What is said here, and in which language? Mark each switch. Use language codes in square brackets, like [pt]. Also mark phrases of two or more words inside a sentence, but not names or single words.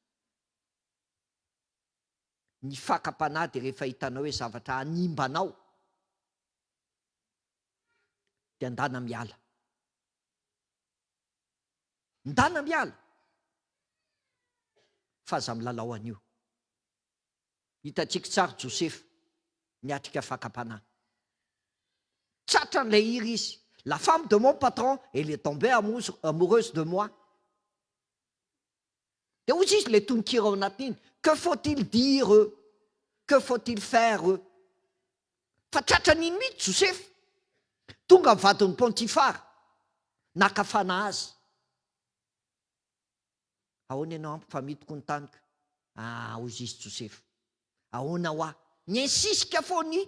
[mg] Ny fakapanahy dia rehefa hitanao hoe zavatra animbanao dia andana miala. Ndana miala. Fa aza milalao an'io. Hitantsika tsara Josepha niatrika fakapanahy. Tratra n'ilay hira izy. [fr] La femme de mon patron, elle est tombée amoureuse de moi. [mg] Dia hoy izy ilay tononkira ao anatiny. [fr] Que faut-il dire? Que faut-il faire? [mg] Fa tratra n'iny mihitsy Josepha. Tonga mivadin'ny Pontifara. Nakafana azy. Ahoana ianao ampy fa midiko ny taniko? Hoy izy Josepha. Ahoana ho aho? Miinsisika foany.